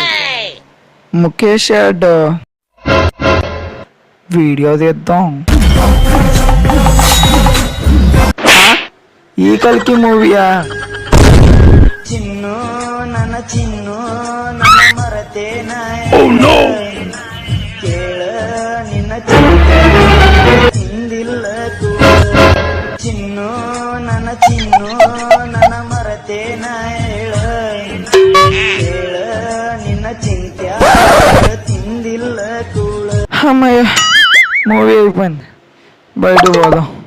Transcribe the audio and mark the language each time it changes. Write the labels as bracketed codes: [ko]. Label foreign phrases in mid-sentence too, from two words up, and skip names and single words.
[te] ముఖేష్ వీడియో తీద్దాం. ఈ కలికి మూవీయా? [kn] ಚಿನ್ನು ನನ್ನ ಚಿನ್ನು ನನ್ನ ಮರೆತೇನ ಕೇಳ ನಿನ್ನ ಚಿಂದಿಲ್ಲ ಚಿನ್ನು ನನ್ನ ಚಿನ್ನು ನನ್ನ ಮರತೇನ ಹೇಳ ಕೇಳ ನಿನ್ನ ಚಿಂತ್ಯ ತಿಂದಿಲ್ಲ ಕೂಳ. [te] అమ్మయ్య, మూవీ అయిపోయింది. బయట పోదాం.